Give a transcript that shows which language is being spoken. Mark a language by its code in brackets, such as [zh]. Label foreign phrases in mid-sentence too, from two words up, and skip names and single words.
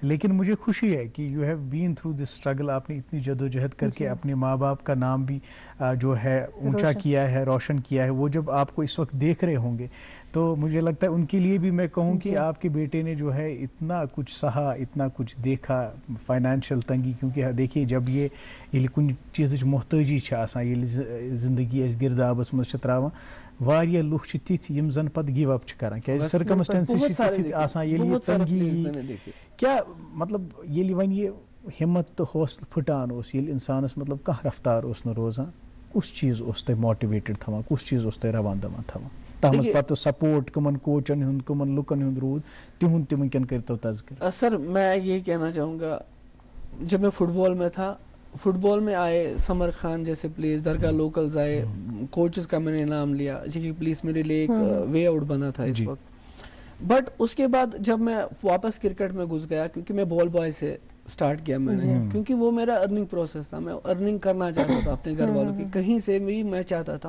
[ur] لیکن مجھے خوشی ہے کہ [en] you have been through this struggle. [ur] آپ نے اتنی جدوجہد کر کے اپنے ماں باپ کا نام بھی جو ہے اونچا کیا ہے، روشن کیا ہے. وہ جب آپ کو اس وقت دیکھ رہے ہوں گے تو مجھے لگتا ہے ان کے لیے بھی میں کہوں کہ آپ کے بیٹے نے جو ہے اتنا کچھ سہا، اتنا کچھ دیکھا، فائنینشیل تنگی. [ks] کیونکہ دیکھیے جب یہ کن چیز محتاجی آسان، زندگی اس گردابس مز تراوان، واریاہ لوگ تتھ یم زن پتہ [en] give up [ks] کران، کیا سرکمسٹینسز آسان ییٚلہِ یہ تنگی کیا مطلب ییٚلہِ وۄنۍ یہ ہمت تو حوصلہ پھٹان اوس، ییٚلہِ انسانس مطلب کانٛہہ رفتار اوس نہٕ روزان، کس چیز اس تہ موٹیویٹڈ تھوان کس چیز اس تہ روان دمان تھوان تمام پتہ سپورٹ کمن کوچن ہند کمن لکن ہند رود تہند تہ ونکن کرتو تذکر. [ur] سر میں یہ کہنا چاہوں گا جب میں فٹ بال میں تھا فٹ بال میں آئے سمر خان جیسے پلیئر درگاہ لوکلز آئے کوچز کا میں نے نام لیا جی پلیز میرے لیے ایک [en] way out [ur] بنا تھا اس وقت. بٹ اس کے بعد جب میں واپس کرکٹ میں گھس گیا کیونکہ میں [en] ball boy [ur] سے سٹارٹ کیا میں نے کیونکہ وہ میرا [en] earning process [ur] تھا میں ارننگ کرنا چاہتا تھا اپنے گھر والوں کی کہیں سے بھی میں چاہتا تھا.